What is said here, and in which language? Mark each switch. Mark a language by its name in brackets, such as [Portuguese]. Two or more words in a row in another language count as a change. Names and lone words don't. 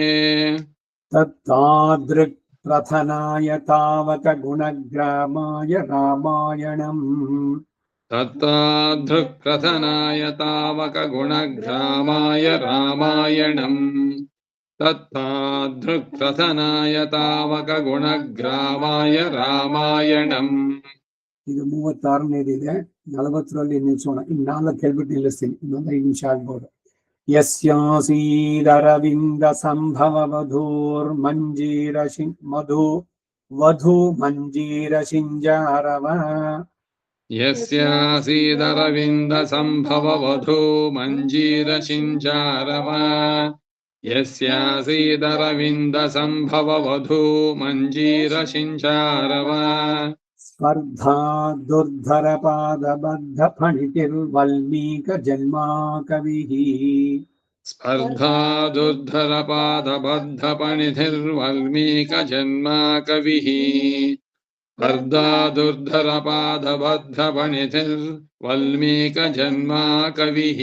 [Sanskrit] ತತ್ತಾದೃಕ್ ಪ್ರಥನಾಯ ತಾವಕ ಗುಣಗ್ರಾಮಾಯ ರಾಮಾಯಣಂ ತತ್ತಾದೃಕ್ರಥನಾಯ ತಾವಕ ಗುಣಗ್ರಾಮಾಯ ರಾಮಾಯಣಂ ತತ್ತಾದೃಕ್ರಥನಾಯ ತಾವಕ ಗುಣಗ್ರಾಮಾಯ ರಾಮಾಯಣಂ. [Kannada] ಇದು 36ನೇದಿದೆ. 40ರಲ್ಲಿ ನಿಲ್ಸೋಣ. ಇನ್ನು 4 ಹೇಳ್ಬಿಟ್ಟು ನಿಲ್ಲಿಸ್ತೀನಿ, ಇನ್ನೊಂದು 5 ನಿಮಿಷ ಆಗ್ಬೋದು. [Sanskrit] ಯಸ್ಯಾಸೀದರವಿಂದ ಸಂಭವ ವಧೂ ಮಂಜೀರ ಶಿಂಜಾರವ ಯಸ್ಯಾಸೀದರವಿಂದ ಸಂಭವ ವಧೂ ಮಂಜೀರ ಶಿಂಜಾರವ ಯಸ್ಯಾಸೀದರವಿಂದ ಸಂಭವ ವಧೂ ಮಂಜೀರ ಶಿಂಜಾರವ ಸ್ಪರ್ಧಾ ದುರ್ಧರ ಪಾದಬದ್ಧ ಫಣಿತಿರ್ವಲ್ಮೀಕ ಜನ್ಮಾ ಕವಿಃ ಸ್ಪರ್ಧಾ ದುರ್ಧರ ಪಾದಬದ್ಧ ಪಣಿಧಿರ್ವಲ್ಮೀಕ ಜನ್ಮಾ ಕವಿಃ ಸ್ಪರ್ಧಾ ದುರ್ಧರ ಪಾದಬದ್ಧ ಪಣಿಧಿರ್ವಲ್ಮೀಕ ಜನ್ಮಾ ಕವಿಃ